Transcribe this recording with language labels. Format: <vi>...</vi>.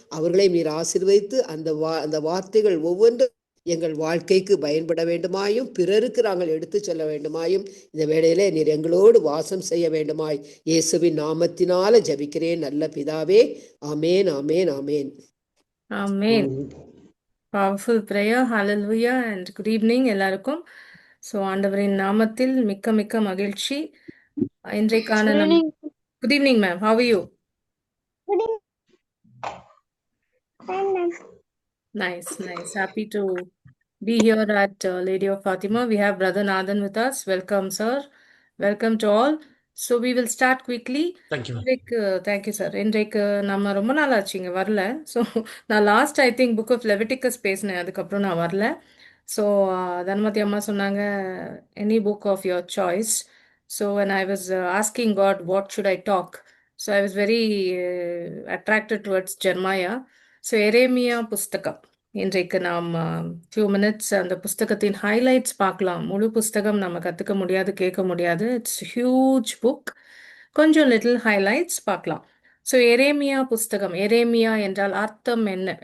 <ta>அவர்களையும் நீர் ஆசீர்வதித்து அந்த வார்த்தைகள் ஒவ்வொன்றும் எங்கள் வாழ்க்கைக்கு பயன்பட வேண்டுமாயும் பிறருக்கு நாங்கள் எடுத்து செல்ல வேண்டுமாயும் இந்த வேளையிலே நீர் எங்களோடு வாசம் செய்ய வேண்டுமாய் இயேசுவின் நாமத்தினால ஜபிக்கிறேன் நல்ல பிதாவே. ஆமேன், ஆமேன், ஆமேன்.</ta> <en>Amen. Powerful prayer. Hallelujah and good evening</en> <ta>எல்லாருக்கும். ஸோ ஆண்டவரின் நாமத்தில் மிக்க மிக்க மகிழ்ச்சி. இன்றைக்கான</ta> <en>Good evening ma'am. How you? Nice. Happy to be here at Lady of Fatima. We have Brother Nathan with us. Welcome, sir. Welcome to all. So we will start quickly. Thank you. Thank you, sir.</en> <ta>இன்றைக்கு நம்ம ரொம்ப நாள் ஆச்சு இங்கே வரல. So நான்</ta> <en>last I think book of Leviticus</en> <ta>பேசினேன். அதுக்கப்புறம் நான் வரல. ஸோ தன்மதி அம்மா சொன்னாங்க</ta> <en>Any book of your choice. So when I was asking God what should I talk, so I was very attracted towards Jeremiah.</en> <ta>So எரேமியா புஸ்தகம் இன்றைக்கு நாம்</ta> <en>few minutes</en> <ta>அந்த புஸ்தகத்தின் ஹைலைட்ஸ் பார்க்கலாம். முழு புஸ்தகம் நம்ம கற்றுக்க முடியாது, கேட்க முடியாது.</ta> <en>It's huge book.</en> <ta>கொஞ்சம்</ta> <en>little highlights</en> <ta>பார்க்கலாம். ஸோ எரேமியா புஸ்தகம். எரேமியா என்றால் அர்த்தம் என்ன?</ta>